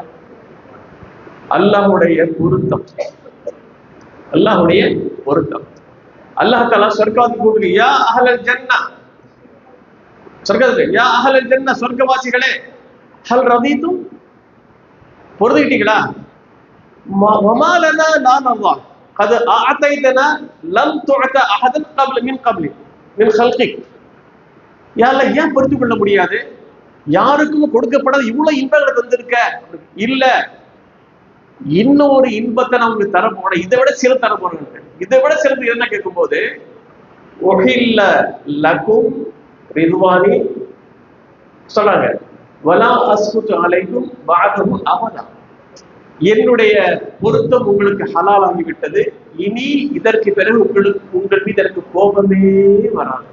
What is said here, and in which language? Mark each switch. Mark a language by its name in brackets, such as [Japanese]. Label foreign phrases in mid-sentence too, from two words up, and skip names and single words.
[Tamil] அல்லாஹுடைய பொருத்தம். அல்லாஹுடைய பொருத்தம். அல்லாஹ் தஆலா சொர்க்கவாசி கூப்பிடு, [Arabic] يا أهل الجنة, [Tamil] சொர்க்கத்துல [Arabic] يا أهل الجنة, [Tamil] சொர்க்கவாசிகளே, [Arabic] هل رضيتم, [Tamil] பொருந்திட்டீங்களா? [Arabic] وما لنا لا نرضى قد اعطيتنا لم تعط احد قبل من خلقك. [Tamil] யா அல்லாஹ் ஏன் பொறுத்து கொள்ள முடியாது? யாருக்கும் கொடுக்கப்படாத இவ்வளவு இன்பங்களை தந்திருக்க இல்ல, இன்னொரு இன்பத்தை நான் உங்களுக்கு தரப்போட, இதை விட சிறந்த தரப்போறேன். இதை விட சிறந்து என்ன கேட்கும் போது [Arabic] أحل لكم رضواني [Tamil] சொன்னாங்க, [Arabic] ولا أسخط عليكم بعده أبدا, [Tamil] என்னுடைய பொருத்தம் உங்களுக்கு ஹலால் ஆகிவிட்டது, இனி இதற்கு பிறகு உங்கள் மீது எனக்கு கோபமே வராது.